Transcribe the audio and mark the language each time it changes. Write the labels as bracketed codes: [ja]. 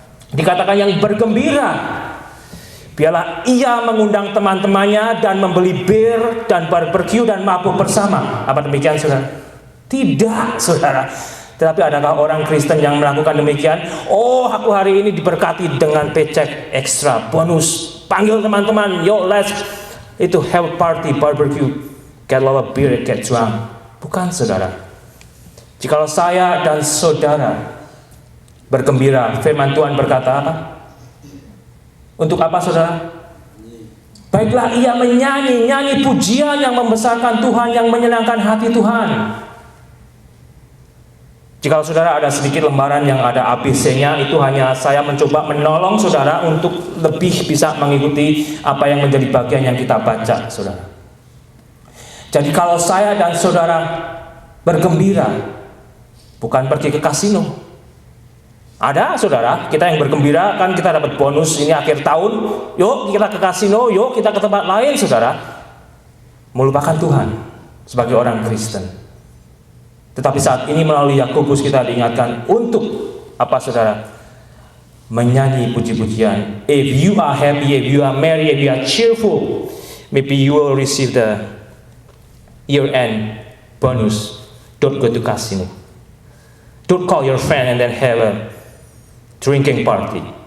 [id] Dikatakan yang bergembira, biarlah ia mengundang teman-temannya dan membeli bir dan barbecue dan mabuk bersama. Apa demikian saudara? Tidak saudara. Tetapi adakah orang Kristen yang melakukan demikian? Oh, aku hari ini diberkati dengan paycheck ekstra, bonus. Panggil teman-teman, [en] yo let's have party, barbecue, get a lot of beer, get drunk. [id] Bukan saudara. Jikalau saya dan saudara bergembira, firman Tuhan berkata apa? Untuk apa saudara? Baiklah ia nyanyi pujian yang membesarkan Tuhan, yang menyenangkan hati Tuhan. Jika saudara ada sedikit lembaran yang ada ABC-nya, itu hanya saya mencoba menolong saudara untuk lebih bisa mengikuti apa yang menjadi bagian yang kita baca, saudara. Jadi kalau saya dan saudara bergembira, bukan pergi ke kasino. Ada saudara, kita yang bergembira kan kita dapat bonus ini akhir tahun, yuk kita ke kasino, yuk kita ke tempat lain saudara. Melupakan Tuhan sebagai orang Kristen. Tetapi saat ini melalui Yakobus kita diingatkan untuk apa saudara? Menyanyi puji-pujian. [en] If you are happy, if you are merry, if you are cheerful, maybe you will receive the year-end bonus. Don't go to casino. Don't call your friend and then have a drinking party.